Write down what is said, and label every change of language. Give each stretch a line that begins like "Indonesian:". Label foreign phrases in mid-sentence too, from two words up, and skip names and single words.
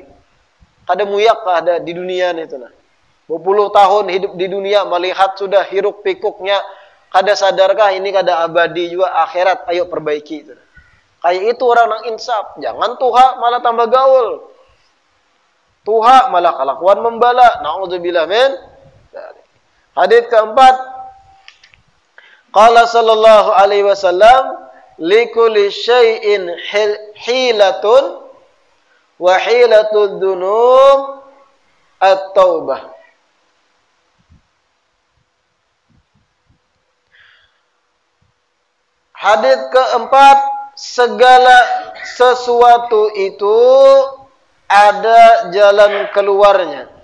Banjar: Kada muyak ada di dunia itu nah. Berpuluh tahun hidup di dunia, melihat sudah hiruk pikuknya, kada sadarkah ini kada abadi juga akhirat, ayo perbaiki itu. Kayak itu orang yang insaf. Jangan tuha malah tambah gaul. Tuha malah kelakuan membala.
Arabic: نعوذ بالله من.
Banjar: Hadits keempat.
Arabic: قال صلى الله عليه وسلم، لكل شيء حيلة وحيلة الذنوب التوبة.
Banjar: Hadits keempat, segala sesuatu itu ada jalan keluarnya.